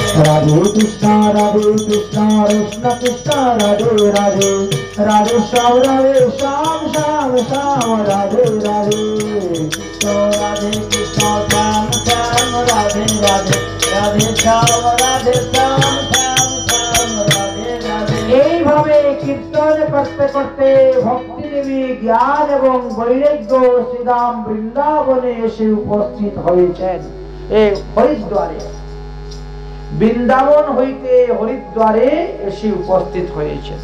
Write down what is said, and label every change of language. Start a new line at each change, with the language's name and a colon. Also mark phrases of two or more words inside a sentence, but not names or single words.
Bangla: राधे कृष्ण कृष्ण कृष्ण राधे राधे, राधे श्याम श्याम श्याम राधे राधे। राधे कृष्ण श्याम श्याम राधे राधे, राधे श्याम राधे श्याम श्याम श्याम राधे राधे। এইভাবে কীর্তন করতে করতে ভক্তি দেবী জ্ঞান এবং বৈরাগ্য শ্রীরাম বৃন্দাবনে এসে উপস্থিত হয়েছেন এই হরিদ্বারে। বৃন্দাবন হইতে হরিদ্বারে এসে উপস্থিত হয়েছেন।